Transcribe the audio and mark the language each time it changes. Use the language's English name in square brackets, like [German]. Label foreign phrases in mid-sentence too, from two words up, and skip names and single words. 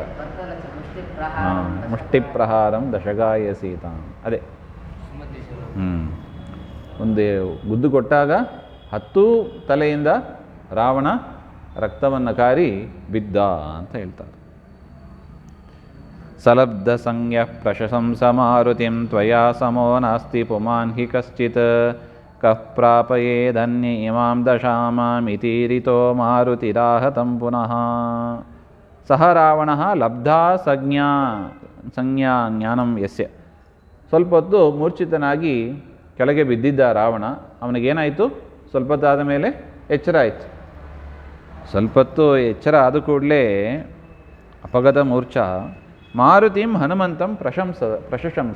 [Sanskrit] ಮುಷ್ಟಿ ಪ್ರಹಾರಂ ದಶಗಾಯ ಸೀತಾ, [Kannada] ಅದೇ ಒಂದು ಗುದ್ದು ಕೊಟ್ಟಾಗ 10 ತಲೆಯಿಂದ ರಾವಣ ರಕ್ತವನ್ನು ಕಾರಿ ಬಿದ್ದ ಅಂತ ಹೇಳ್ತಾರೆ. [Sanskrit] ಸಲಬ್ಧ ಸಂಜ್ಞ ಪ್ರಶಂಸ ಮಾರುತಿಂ ತ್ವಯಾ ಸಮೋ ನಾಸ್ತಿ ಪುಮಾನ್ ಹಿ ಕಶ್ಚಿತ್ ಕಃ ಪ್ರಾಪಯೇದನ್ಯ ಇಮಾಂ ದಶಾಮಾಮಿತೀರಿತೋ ಮಾರುತಿರಾಹತಂ ಪುನಃ. ಸಹ ರಾವಣಃ ಲಬ್ಧಾ ಸಂಜ್ಞಾ ಜ್ಞಾನಂ ಯಸ್ಯ. [Kannada] ಸ್ವಲ್ಪ ಹೊತ್ತು ಮೂರ್ಛಿತನಾಗಿ ಕೆಳಗೆ ಬಿದ್ದಿದ್ದ ರಾವಣ. ಅವನಿಗೇನಾಯಿತು? ಸ್ವಲ್ಪ ಹೊತ್ತಾದ ಮೇಲೆ ಎಚ್ಚರ ಆಯಿತು. ಸ್ವಲ್ಪ ಹೊತ್ತು ಎಚ್ಚರ ಆದ ಕೂಡಲೇ [Sanskrit] ಅಪಗತ ಮೂರ್ಛ ಮಾರುತಿಂ ಹನುಮಂತಂ ಪ್ರಶಂಸ.